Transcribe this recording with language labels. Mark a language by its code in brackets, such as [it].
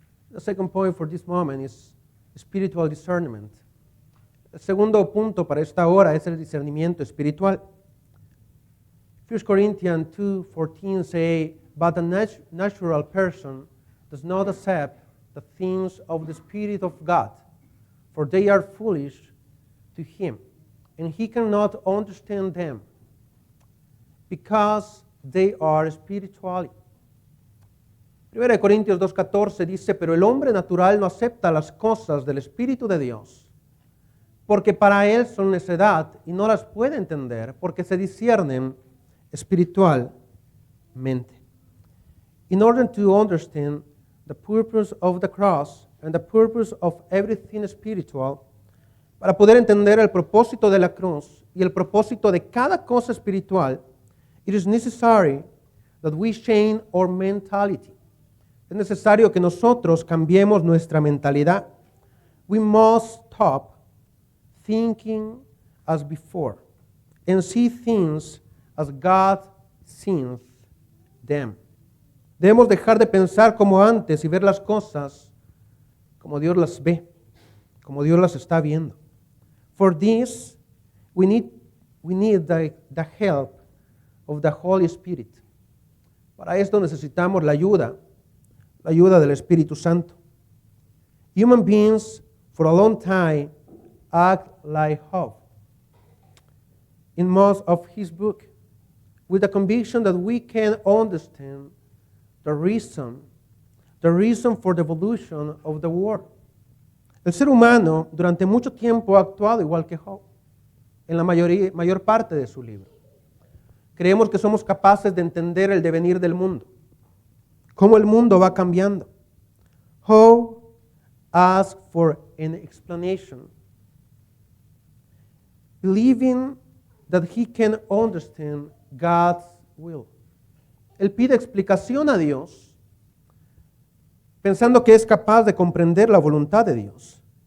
[en] The second point for this moment is spiritual discernment. [es] El segundo punto para esta hora es el discernimiento espiritual. [en] 1 Corinthians 2:14 say, but a natural person does not accept the things of the Spirit of God, for they are foolish to him, and he cannot understand them, because they are spiritual. [es] 1 Corintios 2:14 dice, pero el hombre natural no acepta las cosas del Espíritu de Dios, porque para él son necedad y no las puede entender, porque se disciernen espiritualmente. [en] In order to understand the purpose of the cross and the purpose of everything spiritual, [es] Para poder entender el propósito de la cruz y el propósito de cada cosa espiritual, [en] it is necessary that we change our mentality. [es] Es necesario que nosotros cambiemos nuestra mentalidad. [en] We must stop thinking as before and see things as God sees them. [es] Debemos dejar de pensar como antes y ver las cosas como Dios las ve, como Dios las está viendo. [en] For this, we need the help of the Holy Spirit. [es] Para esto necesitamos la ayuda del Espíritu Santo. [en] Human beings for a long time act like Job in most of his book, with the conviction that we can understand the reason for the evolution of the world. [es] El ser humano durante mucho tiempo ha actuado igual que Job, en la mayor parte de su libro. Creemos que somos capaces de entender el devenir del mundo, cómo el mundo va cambiando. [en] Job asked for an explanation, believing that he can understand God's will. [es] Él pide explicación a Dios, pensando que es capaz de comprender la voluntad de Dios.